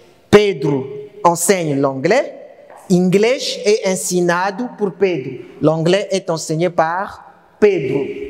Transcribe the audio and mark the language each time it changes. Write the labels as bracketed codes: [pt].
[fr] Pedro enseigne l'anglais. [pt] Inglês é ensinado por Pedro. [fr] L'anglais est enseigné par Pedro.